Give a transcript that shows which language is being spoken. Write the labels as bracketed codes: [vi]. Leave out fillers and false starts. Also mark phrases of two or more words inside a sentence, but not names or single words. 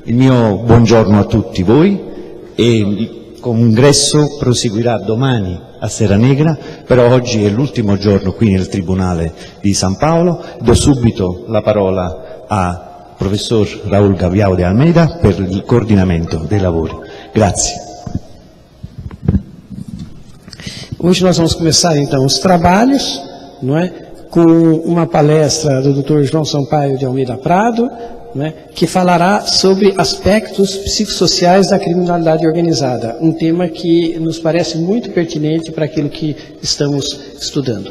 [it] Il mio buongiorno a tutti voi e il Congresso proseguirà domani a Serranegra, però oggi è l'ultimo giorno qui nel Tribunale di San Paolo. Do subito la parola a professor Raul Gaviao de Almeida per il coordinamento dei lavori. Grazie. [pt] Hoje nós vamos começar então os trabalhos, não é? Com uma palestra do Dr. João Sampaio de Almeida Prado, que falará sobre aspectos psicossociais da criminalidade organizada, um tema que nos parece muito pertinente para aquilo que estamos estudando.